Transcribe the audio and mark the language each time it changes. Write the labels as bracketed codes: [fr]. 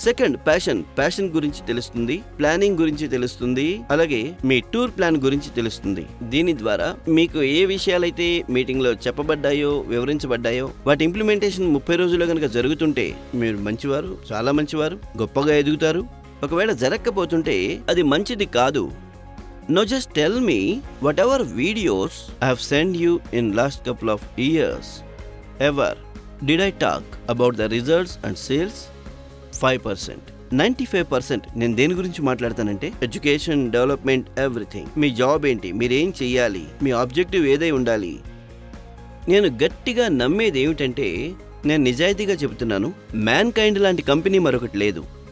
[te] Second, passion గురించి తెలుస్తుంది, planning గురించి తెలుస్తుంది, అలాగే మీ టూర్ ప్లాన్ గురించి తెలుస్తుంది. దీని ద్వారా మీకు ఏ విషయాలైతే మీటింగ్ లో చెప్పబడ్డాయో, వివరించబడ్డాయో, వాటి ఇంప్లిమెంటేషన్ 30 రోజుల్లో కనుక జరుగుతుంటే మీరు మంచివారు, చాలా మంచివారు, గొప్పగా ఎదుగుతారు. ఒకవేళ జరగకపోతుంటే అది మంచిది కాదు. [en] Now just tell me whatever videos I have sent you in last couple of years, ever did I talk about the results and sales? 5%. [te] 95% నేను దేని గురించి మాట్లాడతానంటే ఎడ్యుకేషన్, డెవలప్మెంట్, ఎవ్రీథింగ్. మీ జాబ్ ఏంటి, మీరేం చెయ్యాలి, మీ ఆబ్జెక్టివ్ ఏదై ఉండాలి. నేను గట్టిగా నమ్మేది ఏమిటంటే, నేను నిజాయితీగా చెబుతున్నాను, మ్యాన్ కైండ్ లాంటి కంపెనీ మరొకటి లేదు.